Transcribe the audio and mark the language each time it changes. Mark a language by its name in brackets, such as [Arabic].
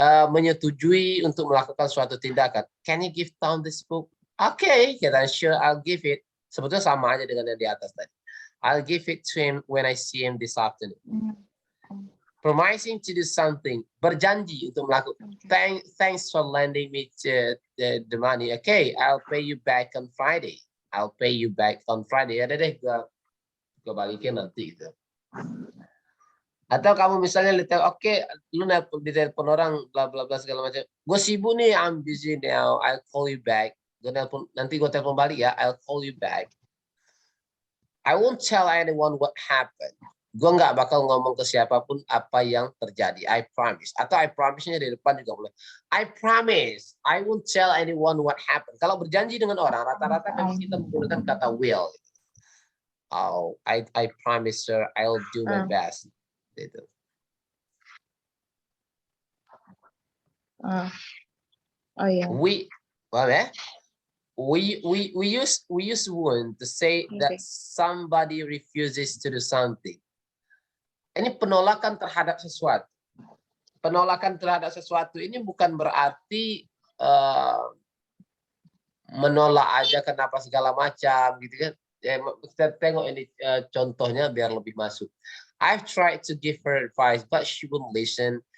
[Indonesian] Menyetujui untuk melakukan suatu tindakan. [English] Can you give Tom this book? Okay, kita sure I'll give it. [Indonesian] Sebetulnya sama aja dengan yang di atas tadi. [English] I'll give it to him when I see him this afternoon. Promising to do something, [Indonesian] berjanji untuk melakukan. [English] Thanks for lending me the money. Okay, I'll pay you back on Friday. I'll pay you back on Friday. [Indonesian] Ya deh, gue balikin nanti gitu. Atau kamu misalnya lihat, oke, lu ditelepon orang, bla bla bla segala macam. Gue sibuk nih, [English] I'm busy now. I'll call you back. [Indonesian] Nanti gue telepon balik ya. [English] I'll call you back. I won't tell anyone what happened. [Indonesian] Gue nggak bakal ngomong ke siapapun apa yang terjadi. [English] I promise. [Indonesian] Atau I promise-nya di depan juga boleh. I promise. [English] I won't tell anyone what happened. [Indonesian] Kalau berjanji dengan orang, rata-rata memang kita menggunakan kata will. [English] Oh, I promise sir, I'll do my best. [Indonesian] Gitu. [English] Oh yeah. We use won't to say that somebody refuses to do something. [Indonesian] Ini penolakan terhadap sesuatu. Penolakan terhadap sesuatu ini bukan berarti menolak aja kenapa segala macam gitu kan. Ya, kita tengok ini contohnya biar lebih masuk. [English] I've tried to give her advice, but she won't listen.